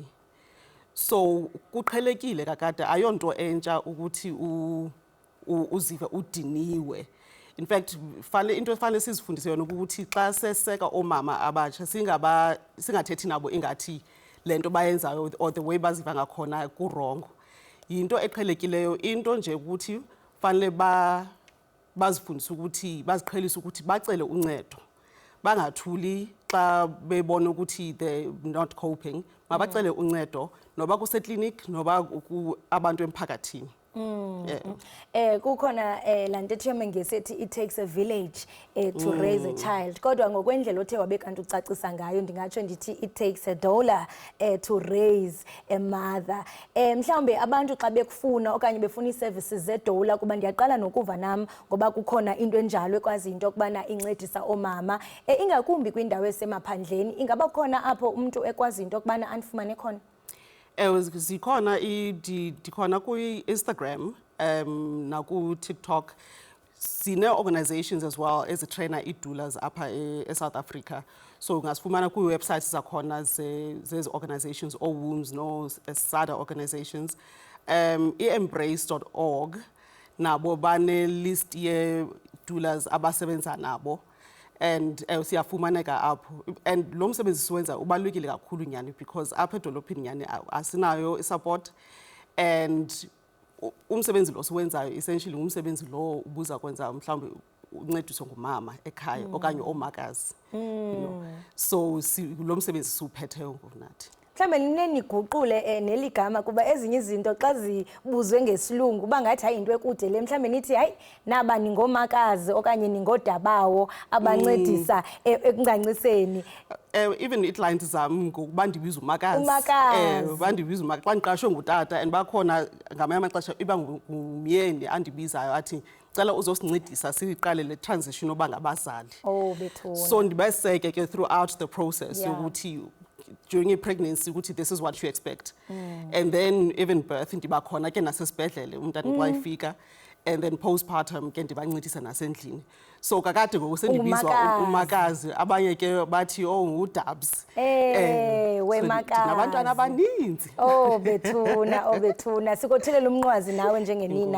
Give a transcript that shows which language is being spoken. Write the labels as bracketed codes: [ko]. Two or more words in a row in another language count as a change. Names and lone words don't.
[xh] So kuqhelekile kakade ayonto entsha ukuthi uzive udiniwe. [en] In fact [xh] into efanele sizifundise yona ukuthi xa seseka omama abatsha singathethi nabo ingathi lento bayenzayo [en] or the way [xh] baziva ngakhona ku-wrong. Yinto eqhelekileyo, into nje ukuthi fanele bazifundise ukuthi baziqhelise ukuthi bacele uncedo. Bangathuli xa bebona ukuthi [en] they not coping, [xh] mabacele uncedo noba kuseklinik noba abantu emphakathini. Kukhona lanto ethiyome ngesithi [en] it takes a village to raise a child, [xh] kodwa ngokwendlela othe wabe kanti ucacisa ngayo ndingatsho ndithi [en] it takes a dollar to raise a mother. [xh] Mhlawumbe abantu xa bekufuna okanye befuna ii-services zedola kuba ndiyaqala nokuva nam ngoba kukhona into enjalo ekwazi into yokubana incedisa oomama ingakumbi kwiindawo esemaphandleni, ingaba khona apho umuntu ekwazi into yokubana andifumane khona? Zikhona dikhona ku-Instagram naku-TikTok. Sine-organizations [en] as well [xh] ezitrainer ii-doulas apha eSouth Africa. So ungasifumana kwi-websites zakhona zezi organizations oWOMBS no-SADA organizations. I-embrace.org nabo bane-list ye-doulas abasebenza nabo. and siyafumaneka apho, and lo msebenzi siwenza ubalulekile kakhulu nyani because apha edolophini nyani asinayo support, and umsebenzi lo siwenzayo essentially umsebenzi lo ubuza kwenza mhlawumbe uncediswe ngumama ekhaya okanye omakazi, [en] you know, [xh] so lo msebenzi siwuphetheyo ngonathi. Mhlambe nineniguqule neligama kuba ezinye izinto xa zibuzwe ngesilungu bangathi hayi into ekude le, mhlambe nithi hayi naba ningomakazi okanye ningodabawo abancedisa ekuncanciseni. Even ii-clients zam ngokuba ndibiza umakazi. Umakazi. Bandibiza umakazi xa ndiqashwe ngutata, and bakhona ngamanye amaxesha iba ngumyeni andibizayo athi cela uzosincedisa siqale le transition oba ngabazali. Oh bethuna. So ndibaseke ke [en] throughout the process Yeah. [xh] yokuthi [en] during a pregnancy [xh] ukuthi [en] this is what you expect, and then even birth [xh] ndibakhona ke nasesibhedlele umntana xa efika, [en] and then postpartum [xh] ke ndibancedisa nasendlini. So kakade ngoku sendibizwa Umakazi. umakazi, abanye ke bathi oh ngudabs. Wemakazi. Nabantwana abaninzi. Oh bethuna sikothelela umnqwazi nawe njengenina